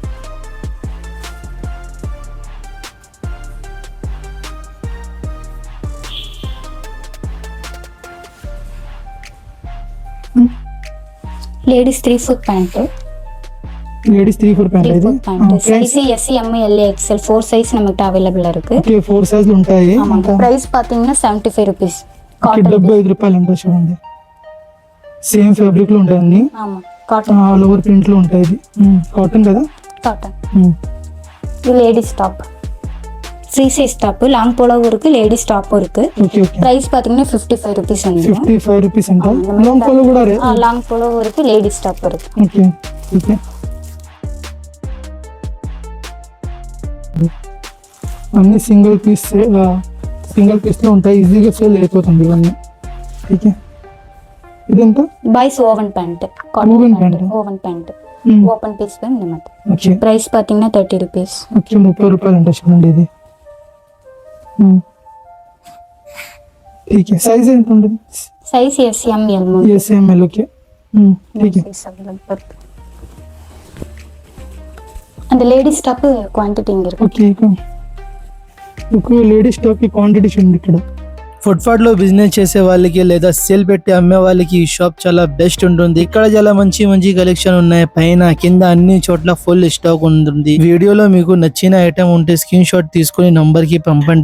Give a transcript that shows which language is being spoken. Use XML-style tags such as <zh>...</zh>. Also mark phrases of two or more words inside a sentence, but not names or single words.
<en>ladies 3/4 pant ladies 3/4 pant ఇది. size S M L XL</en> <ta>4 சைஸ் நமக்கு அவைலபிள் இருக்கு.</ta> <te>ఓకే 4 సైజులు ఉంటాయి.</te> <ta>ஆமாங்க ప్రైస్ பாத்தீங்கன்னா 75 రూపీస్</ta> <te>ఓకే కాటన్ 75 రూపాయలు ఉంటాయి. చూడండి సేమ్ ఫ్యాబ్రిక్ లో ఉంటాయి అన్ని.</te> <ta>ஆமா కాటన్</ta> <en>all over print</en> <te>లో ఉంటాయి. ఇది కాటన్ కదా.</te> <ta>காட்டன் இது</ta> <en>ladies top free size top long</en> <ta>போலவும் இருக்கு</ta> <en>ladies top</en> <ta>இருக்கு.</ta> <en>okay okay</en> <ta>ప్రైస్ பாத்தீங்கன்னா 55 రూపీస్ అండి.</ta> <te>55 రూపీస్ అంట.</te> <en>long polo</en> <te>కూడా రే.</te> <en>long polovum</en> <ta>இருக்கு</ta> <en>ladies top</en> <ta>இருக்கு.</ta> <en>okay okay</en> <te>అన్ని</te> <en>single piece</en> <te>లో ఉంటాయి. ఈజీగా సేల్ అయిపోతుంది ఇవన్నీ. ఓకే ఇదెంత?</te> <en>boys woven pant Woven కాటన్ pant. pant woven pant open piece</en> <te>అన్నమాట. ఓకే</te> <ta>ప్రైస్ பாத்தீங்கன்னா 30 రూపీస్.</ta> <te>ఓకే 30 రూపాయలు అంట. చూడండి ఇది. ఓకే సైజ్ ఎంత ఉంటుంది?</te> <en>size S M L SML. okay okay</en> <ta>அந்த</ta> <en>ladies top quantity</en> <ta>இங்க இருக்கு.</ta> <en>okay okay ladies stock</en> <te>కి క్వాంటిటీ చూడండి ఇక్కడ. ఫుట్పాత్ లో బిజినెస్ చేసే వాళ్ళకి లేదా సేల్ పెట్టి అమ్మే వాళ్ళకి ఈ షాప్ చాలా బెస్ట్ ఉంటుంది. ఇక్కడ చాలా మంచి మంచి కలెక్షన్ ఉన్నాయి. పైన కింద అన్ని చోట్ల</te> <en>full stock</en> <te>ఉంటుంది. వీడియోలో మీకు నచ్చిన ఐటమ్ ఉంటే</te> <en>screen shot</en> <te>తీసుకుని నంబర్ కి పంపండి.</te>